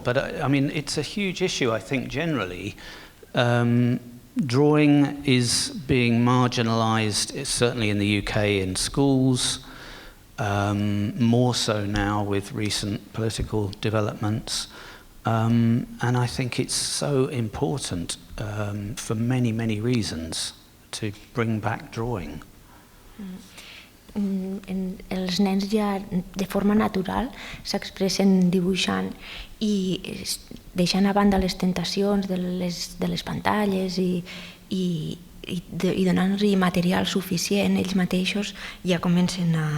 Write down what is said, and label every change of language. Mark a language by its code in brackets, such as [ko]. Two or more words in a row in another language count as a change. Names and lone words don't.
[en] But I mean, it's a huge issue, I think, generally. Drawing is being marginalised, certainly in the UK, in schools, more so now with recent political developments. And I think it's so important for many, many reasons to bring back drawing. [ca] Els nens ja de forma natural s'expressen dibuixant i deixant a banda les tentacions de les pantalles i donant-los material suficient, ells mateixos ja comencen